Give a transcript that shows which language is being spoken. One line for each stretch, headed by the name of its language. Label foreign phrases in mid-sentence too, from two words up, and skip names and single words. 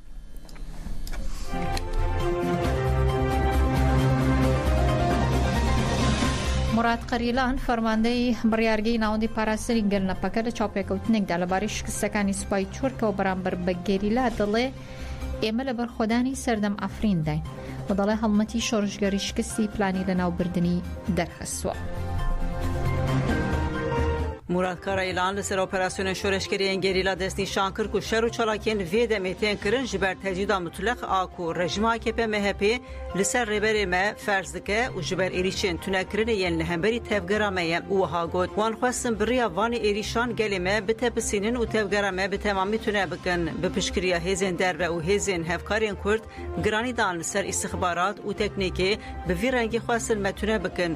Central Kurdish: مراد قەریلان فەرماندەی بڕیارگەی ناوەندی پاراستنی گەرنەپەکە لە چاوپێکەوتنێکدا لەبارەی شکستەکانی سوپای چۆرکەوە بەرامبەر بە گەریلا دەڵێ ئێمە لە بەرخۆدانی سەردەم ئافرین داین و دەڵێ هەڵمەتی شۆڕشگەری شکستی پلانی لە ناوبردنی دەرخستووە. مراد کارایلان لەسەر ئۆپەراسیۆنە شۆڕشگەریان گەریلا دەستنیشان کرد و شەر و چالاکیان
Kurdish: vê demê tên kirin ji ber tecîda mutlaq a ku rejima AKP MHP li ser rêberê me ferz dike û ji ber êrişên tunekirinê yên li hemberî tevgera me ye û wiha got wan xwestin biriya vanê êrîşan gelê me bitepsînin û tevgera me bi temamî tune bikin. Bi piştgiriya hêzên derve û hêzên hevkarên Kurd giranî dan li ser îstixbarat û teknîkê bi vî rengî xwestin me tune bikin.